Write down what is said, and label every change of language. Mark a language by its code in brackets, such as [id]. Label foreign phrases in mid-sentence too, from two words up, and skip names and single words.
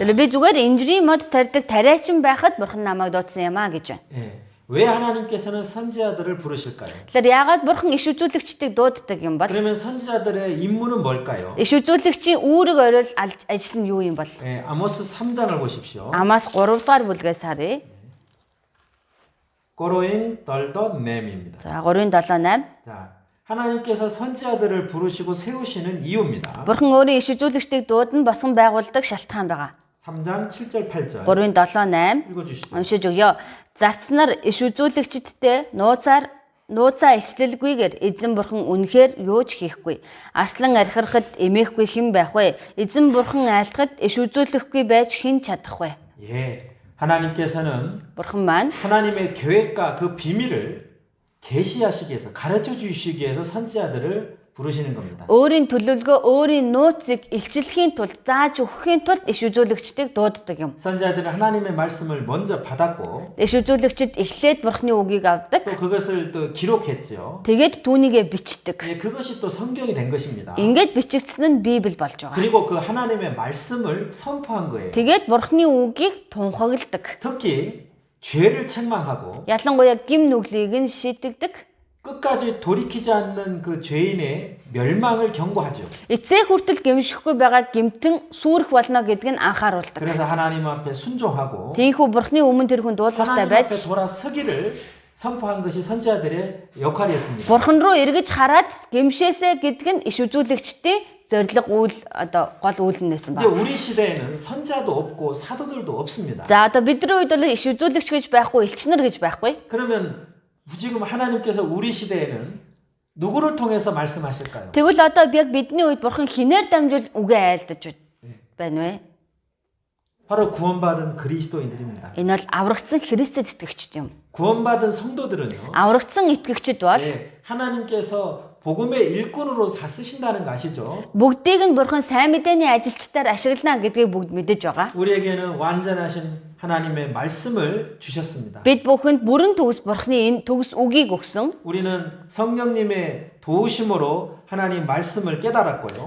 [mn] Тэр би зүгээр инжирийн мод тарьдаг тариачин байхад бурхан намайг дуудсан юм а гэж байна. [ko] 예. 왜 하나님께서는 선지자들을 부르실까요? [mn] Тэгэхээр яагаад бурхан иш үзүүлэгчдийг дууддаг юм бол? [ko] 그러면 선지자들의 임무는 뭘까요? [mn] Иш үзүүлэгчийн үүрэг орол ажил нь юу юм бол? [ko] 예, 아모스 3장을 보십시오. [mn] Амаас 3 дугаар бүлгээс харъя. 고로인 덜덧 넴입니다. За 3-7-8. [ko] 자, 하나님께서 선지자들을 부르시고 세우시는 이유입니다. [mn] Бурхан өөрийн иш үзүүлэгчдийг дуудан босгон байгуулдаг шалтгаан байгаа. [ko] 3장 7절 8절 3-7-8 읽어주시죠. [mn] уншиж өгье. Зарцнаар иш үзүүлэгчдтэй нууцаа илчлэлгүйгээр эзэн бурхан үнэхээр юу ч хийхгүй. Арслан архирахад эмээхгүй хэн байх вэ? Эзэн бурхан айлтгад иш үзүүлэхгүй байж хэн чадах вэ? [ko] 예, 하나님께서는 [mn] Бурхан маань [ko] 하나님의 계획과 그 비밀을 계시하시기 위해서 가르쳐 주시기 위해서 선지자들을 부르시는 겁니다. [mn] Өөрийн төлөвлөгөө, өөрийн нууцыг илчлэхийн тулд, зааж өгөхийн тулд иш үзүүлэгчдийг дууддаг юм. [ko] 선지자들은 하나님의 말씀을 먼저 받았고 [mn] Иш үзүүлэгчид эхлээд бурхны үгийг авдаг. [ko] 또 그것을 또 기록했죠. [mn] Тэгээд түүнийгээ бичдэг. [ko] 예, 그것이 또 성경이 된 것입니다. [mn] Ингээд бичигдсэн нь Библи болж байгаа. [ko] 그리고 그 하나님의 말씀을 선포한 거예요. [mn] Тэгээд бурхны үгийг тунхагладаг. [ko] 특히 죄를 책망하고 [mn] Ялангуяа гим нүглийг нь шийдэгдэг. [ko] 끝까지 돌이키지 않는 그 죄인의 멸망을 경고하죠. [mn] Эцээ хүртэл гимшихгүй байгаа гимтэн сүрэх болно гэдг нь анхааруулдаг. [ko] 그래서 하나님 앞에 순종하고 [mn] Тийхүү бурхны өмнө тэр хүн дуулууртай [ko] 하나님 앞에 [mn] байж [ko] 돌아서기를 선포한 것이 선지자들의 역할이었습니다. [mn] бурхан руу эргэж хараад гимшээсэ гэдг нь иш үзүүлэгчдийн зориг үйл одоо гол үйл нь байсан [ko] 이제 [mn] ба. [ko] 우리 시대에는 선지자도 없고 사도들도 없습니다. [mn] За одоо бидний үед бол иш үзүүлэгч гэж байхгүй, элчнэр гэж байхгүй. [ko] 그러면 지금 하나님께서 우리 시대에는 누구를 통해서 말씀하실까요? [mn] Тэгвэл одоо яг бидний үед бурхан хинээр дамжуул үгээ айлдаж байна вэ? [ko] 바로 구원받은 그리스도인들입니다. [mn] Энэ бол аврагдсан Христэд итгэгчд юм. [ko] 구원받은 성도들은요. [mn] Аврагдсан итгэгчд бол [ko] 예, 하나님께서 복음의 일꾼으로 다 쓰신다는 거 아시죠? [mn] бүгдийг нь бурхан сайн мэдээний ажилчдаар ашиглана гэдгийг бүгд мэдэж байгаа. [ko] 우리에게는 완전하신 하나님의 말씀을 주셨습니다. [mn] Бид бүхэнд бүрэн төгс бурхны энэ төгс үгийг өгсөн. [ko] 우리는 성령님의 도우심으로 하나님 말씀을 깨달았고요.